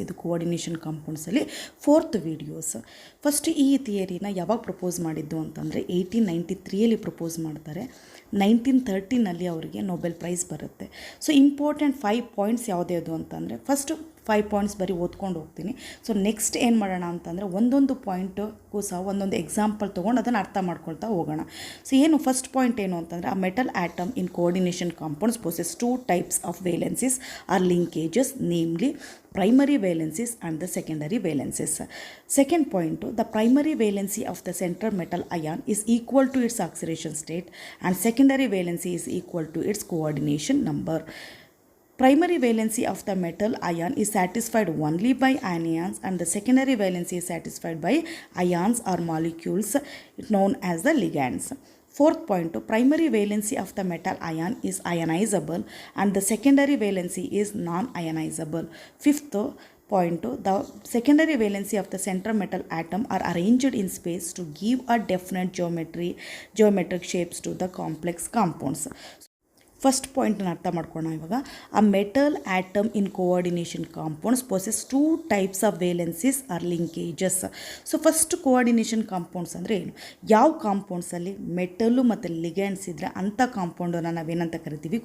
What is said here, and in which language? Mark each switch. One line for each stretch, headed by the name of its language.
Kannada: ಇದು coordination ಕಾಂಪೌಂಡ್ಸಲ್ಲಿ 4th videos. First ಈ ಥಿಯರಿನ ಯಾವಾಗ ಪ್ರಪೋಸ್ ಮಾಡಿದ್ದು ಅಂತಂದರೆ 1893ಯಲ್ಲಿ ಪ್ರಪೋಸ್ ಮಾಡ್ತಾರೆ. 1913ನಲ್ಲಿ ಅವರಿಗೆ ನೊಬೆಲ್ ಪ್ರೈಸ್ ಬರುತ್ತೆ. ಸೊ ಇಂಪಾರ್ಟೆಂಟ್ 5 ಪಾಯಿಂಟ್ಸ್ ಯಾವುದ್ಯಾವುದು ಅಂತಂದರೆ, ಫಸ್ಟು 5 ಪಾಯಿಂಟ್ಸ್ ಬರೀ ಓದ್ಕೊಂಡು ಹೋಗ್ತೀನಿ. ಸೊ ನೆಕ್ಸ್ಟ್ ಏನು ಮಾಡೋಣ ಅಂತಂದರೆ ಒಂದೊಂದು ಪಾಯಿಂಟು ಸಹ ಒಂದೊಂದು ಎಕ್ಸಾಂಪಲ್ ತೊಗೊಂಡು ಅದನ್ನು ಅರ್ಥ ಮಾಡ್ಕೊಳ್ತಾ ಹೋಗೋಣ. ಸೊ ಏನು ಫಸ್ಟ್ ಪಾಯಿಂಟ್ ಏನು ಅಂತಂದರೆ,
English: ಆ metal atom in coordination compounds possess 2 types of valencies or linkages, namely primary valencies and the secondary valencies. Second point, the primary valency of the central metal ion is equal to its oxidation state and secondary valency is equal to its coordination number. Primary valency of the metal ion is satisfied only by anions and the secondary valency is satisfied by ions or molecules known as the ligands. Fourth point, primary valency of the metal ion is ionizable and the secondary valency is non-ionizable. Fifth point, the secondary valency of the central metal atom are arranged in space to give a definite geometric shapes to the complex compounds.
Kannada: First ಪಾಯಿಂಟನ್ನು ಅರ್ಥ ಮಾಡ್ಕೊಳ್ಳೋಣ ಇವಾಗ.
English: ಆ metal atom in coordination compounds possess 2 types of valencies or linkages.
Kannada: So first coordination compounds ಅಂದರೆ ಏನು? ಯಾವ ಕಾಂಪೌಂಡ್ಸಲ್ಲಿ metal ಮತ್ತು ligands ಇದ್ದರೆ ಅಂಥ ಕಾಂಪೌಂಡನ್ನು ನಾವೇನಂತ ಕರಿತೀವಿ?